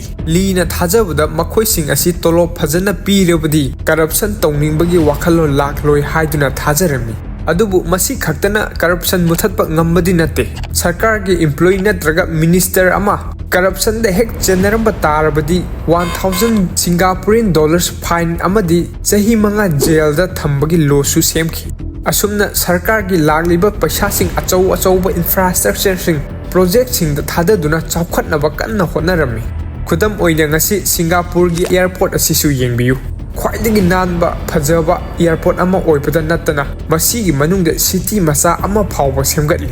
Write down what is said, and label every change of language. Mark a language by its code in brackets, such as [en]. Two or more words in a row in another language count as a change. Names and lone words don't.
[mni] Li na thajabada makhoi sing asi tolop phajana pirabadi corruption tawningbagi wakhalo lakloi haiduna thajarami. Adubu masi khaktana corruption muthatpa ngambadi nate. Sarkar ki employee natraga minister ama corruption de hek generamba tarabadi 1000 [en] Singaporean dollars [mni] fine amadi chahi manga jail da thambagi law su semkhi. Asumna sarkar ki lagliba paisa sing achauba infrastructure sing project sing da thadaduna chawkhatnaba kanna hotnarami. Khudam oina ngasi Singapore gi airport asisu yengbiyu. Khwaidagi nanba phajaba airport ama oibada natana masigi manungda city masa ama phawba semgatli.